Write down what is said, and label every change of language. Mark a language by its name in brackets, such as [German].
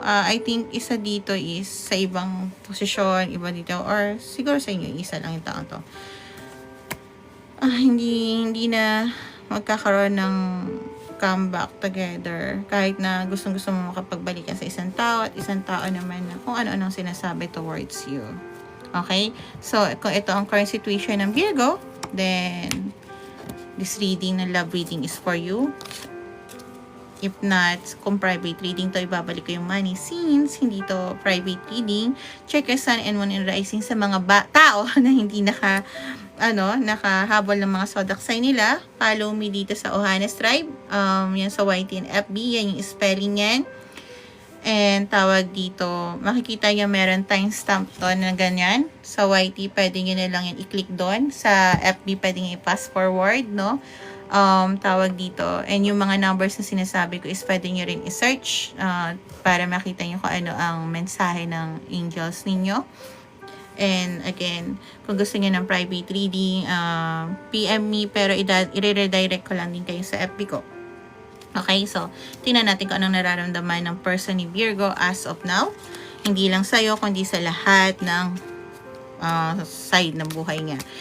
[Filipino] I think isa dito is sa ibang posisyon, iba dito, or siguro sa inyo, isa lang yung tao to. Hindi na magkakaroon ng comeback together kahit na gustong-gusto mo makapagbalikan sa isang tao at isang tao naman na kung ano-anong sinasabi towards you. [English] Okay? So, kung ito ang current situation ng Virgo, then this reading na love reading is for you. If not, kung private reading to, ibabalik ko yung money. Since hindi to private reading, check your sun and moon and rising [Filipino] sa mga tao na hindi nakahabol ng mga zodiac sign nila. [English] Follow me dito sa Ohanes Tribe. Yan sa YT and FB. [Filipino] Yan yung spelling yan. And tawag dito, makikita nyo meron timestamp to na ganyan. Sa YT, pwede nyo na lang yan i-click doon. Sa FB, pwede nyo i-pass forward, no? Tawag dito. And yung mga numbers na sinasabi ko is pwede nyo rin i-search para makita nyo kung ano ang mensahe ng angels ninyo. And again, kung gusto niyo ng private reading, PM me, pero i-redirect ko lang din kayo sa FB ko. Okay, so tingnan natin kung anong nararamdaman ng person ni Virgo as of now. Hindi lang sa'yo, kundi sa lahat ng side ng buhay niya.